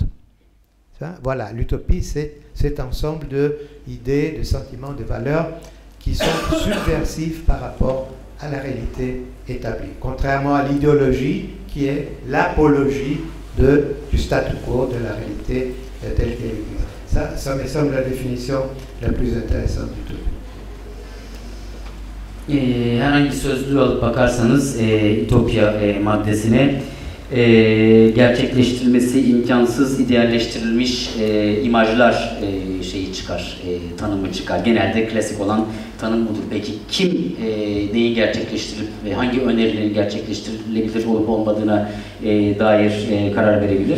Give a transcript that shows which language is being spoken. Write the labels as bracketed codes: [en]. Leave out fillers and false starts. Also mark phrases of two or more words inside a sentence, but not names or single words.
[fr] Voilà, l'utopie, c'est cet ensemble d'idées, de sentiments, de valeurs qui sont subversives par rapport à la réalité établie. Contrairement à l'idéologie qui est l'apologie du statu quo, de la réalité telle qu'elle existe. Ça me semble la définition la plus intéressante d'utopie. [tr] Herhangi sözlüğü alıp bakarsanız ütopya maddesine gerçekleştirilmesi imkansız, idealleştirilmiş imajlar çıkar, tanımı çıkar. Genelde klasik olan tanım budur. Peki kim neyi gerçekleştirip ve hangi önerilerin gerçekleştirilebilir olup olmadığına dair karar verebilir?